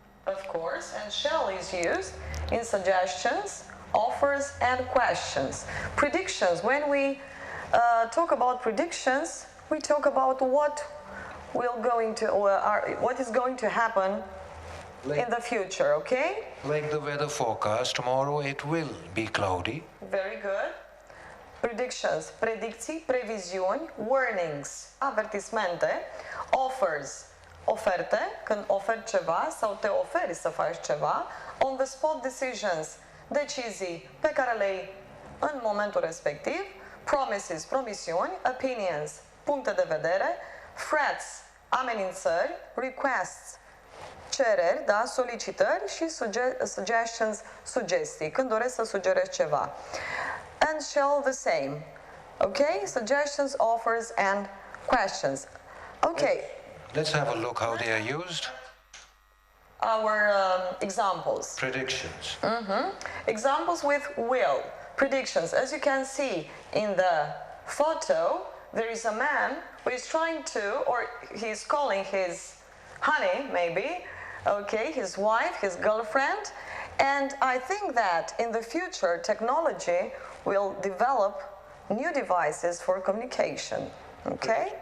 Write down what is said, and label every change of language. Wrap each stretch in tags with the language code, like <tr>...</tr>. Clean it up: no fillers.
<en>Of course, and shall is used in suggestions, offers, and questions. Predictions, when we talk about predictions, we talk about what is going to happen in the future, okay? Like the weather forecast, tomorrow it will be cloudy. Very good.</en> <ro>Predictions, predicții, previziuni, warnings, avertismente, offers, oferte, când oferi ceva sau te oferi să faci ceva, on the spot decisions, decizii pe care le iei în momentul respectiv, promises, promisiuni, opinions, puncte de vedere, threats, amenințări, requests, cereri, da, solicitări și suggestions, sugestii, când doresc să sugerezi ceva.</ro> <en>And shall the same. Okay? Suggestions, offers, and questions. Okay. Let's have a look how they are used. Our examples. Predictions. Examples with will. Predictions. As you can see in the photo, there is a man who is trying to, or he's calling his honey, maybe, okay, his wife, his girlfriend, and I think that in the future, technology will develop new devices for communication, okay?</en>